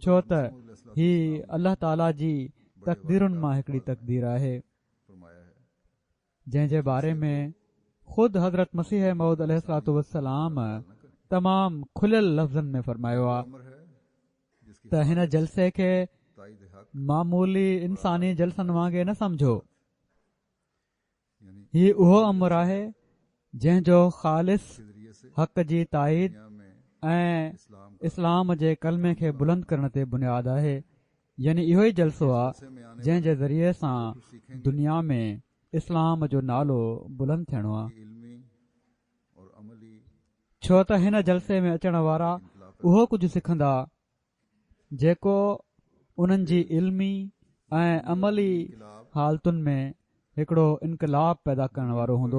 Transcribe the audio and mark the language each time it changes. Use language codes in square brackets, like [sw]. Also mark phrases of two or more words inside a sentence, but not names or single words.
[sd] छो त मसीह ही अल्लाह ताला जी तक़दीरुनि मां हिकिड़ी तक़दीर आहे [ur] فرمایا ہے. [sd] जंहिं जे बारे में ख़ुदि हज़रत मसीह मऊद [ar] عليه الصلاة والسلام [sd] तमामु खुलियल लफ़्ज़नि में फरमायो आहे [ur] امر ہے جس کی [sd] त हिन जलसे खे [ur] تائید حق [sd] मामूली इंसानी जलसनि वांगुरु न सम्झो। यानी ही उहो अमर आहे जंहिंजो ख़ालिस [ur] کے ذریعے سے [sd] हक़ जी ताईद [ur] دنیا میں [sd] ऐं [ur] اسلام کا [sd] इस्लाम जे कलमे खे बुलंद करण ते बुनियाद आहे। यानी इहो ई जलसो आहे [ur] جلسے میں آنے [sd] जंहिं जे ज़रिए सां [ur] کچھ سیکھیں گے [sd] दुनिया में इस्लाम जो नालो बुलंद थियणो आहे, [ur] کہ علمی اور عملی [sd] छो त हिन जलसे में अचण वारा [ur] इनकलाब [sd] उहो कुझु सिखंदा जेको उन्हनि जी इल्मी ऐं अमली [ur] इनकलाब [sd] हालतुनि में हिकिड़ो इनकलाब पैदा करण वारो हूंदो